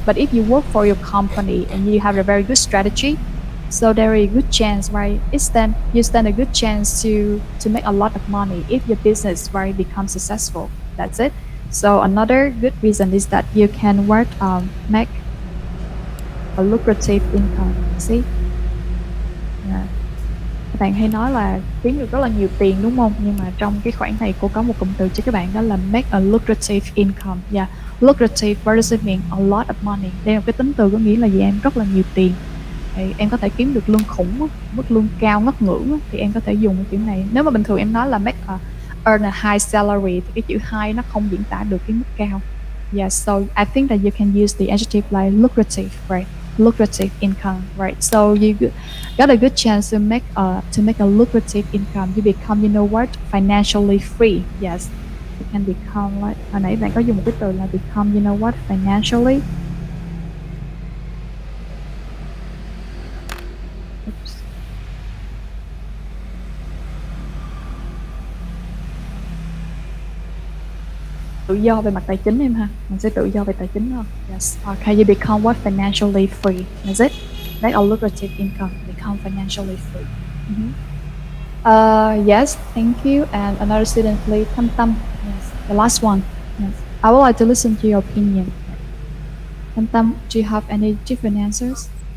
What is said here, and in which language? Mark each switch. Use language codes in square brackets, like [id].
[en] But if you work for your company and you have a very good strategy, so there is a good chance, right, you stand a good chance to make a lot of money if your business, right, becomes successful. That's it. So another good reason is that you can work make a lucrative income. See, yeah. [vi] Các bạn hay nói là kiếm được rất là nhiều tiền, đúng không? Nhưng mà trong cái khoảng này cô có một cụm từ cho các bạn, đó là [en] make a lucrative income. Yeah, lucrative, what does it mean? A lot of money. [vi] Đây là một cái tính từ có nghĩa là gì em? Rất là nhiều tiền. Thì em có thể kiếm được lương khủng, mức lương cao ngất ngưỡng, thì em có thể dùng cái chữ này. Nếu mà bình thường em nói là [en] make a earn a high salary [vi] thì cái chữ high nó không diễn tả được cái mức cao. [en] Yeah, so I think that you can use the adjective like lucrative, right? Lucrative income, right? So you got a good chance to make a lucrative income. You become, you know what, financially free. Yes, you can become like, [vi] hồi nãy bạn có dùng một cái từ là [en] become, you know what, financially. Oops. [vi] Tự do về mặt tài chính em ha, mình sẽ tự do về tài chính hơn. [en] Yes, okay, you become what, financially free. That's it. Make a lucrative income, become financially free. Yes, thank you. And another student, please. Tam Tam. Yes, the last one. Yes, I would like to listen to your opinion. Tam Tam, do you have any different answers?